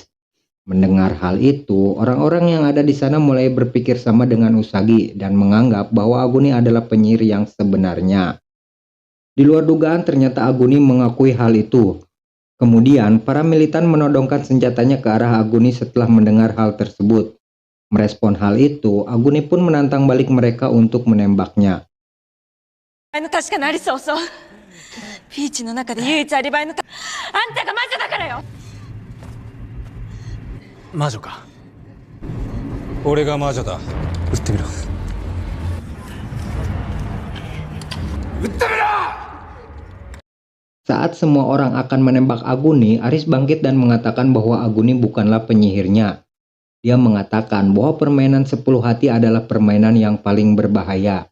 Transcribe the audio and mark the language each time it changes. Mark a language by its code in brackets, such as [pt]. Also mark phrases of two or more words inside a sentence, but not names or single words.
[id] Mendengar hal itu, orang-orang yang ada di sana mulai berpikir sama dengan Usagi dan menganggap bahwa Aguni adalah penyihir yang sebenarnya. Di luar dugaan ternyata Aguni mengakui hal itu. Kemudian, para militan menodongkan senjatanya ke arah Aguni setelah mendengar hal tersebut. Merespon hal itu, Aguni pun menantang balik mereka untuk menembaknya. [ja] 確かなりそうそう。ピーチの中で唯一アリバイのあんたが魔女だからよ。魔女か。俺が魔女だ。撃ってみろ。 [id] Saat semua orang akan menembak Aguni, Aris bangkit dan mengatakan bahwa Aguni bukanlah penyihirnya. Dia mengatakan bahwa permainan 10 hati adalah permainan yang paling berbahaya.